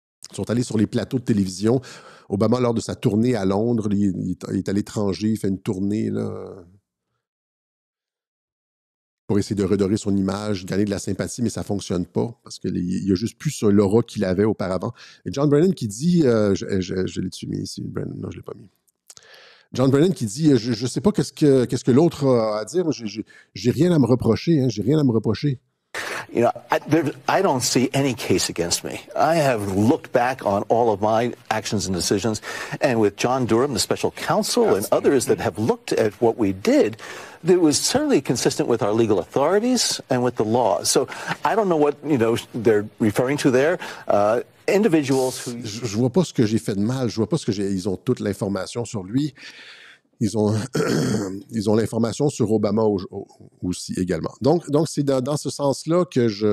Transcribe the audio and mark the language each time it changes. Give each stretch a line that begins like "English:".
French: Ils sont allés sur les plateaux de télévision. Obama, lors de sa tournée à Londres, il est à l'étranger, il fait une tournée là, pour essayer de redorer son image, gagner de la sympathie, mais ça ne fonctionne pas parce qu'il n'y a juste plus ce l'aura qu'il avait auparavant. Et John Brennan qui dit, je l'ai-tu mis ici, Brennan? Non, je ne l'ai pas mis. John Brennan qui dit, je ne sais pas qu'est-ce que l'autre a à dire, j'ai rien à me reprocher, hein, j'ai rien à me reprocher.
English: You know, I don't see any case against me. I have looked back on all of my actions and decisions, and with John Durham, the special counsel, and others that have looked at what we did, it was certainly consistent with our legal authorities and with the law. So I don't know what, they're referring to there. Individuals who...
French: Je vois pas ce que j'ai fait de mal. Je vois pas ils ont toute l'information sur lui. Ils ont l'information sur Obama aussi également. Donc c'est dans ce sens-là que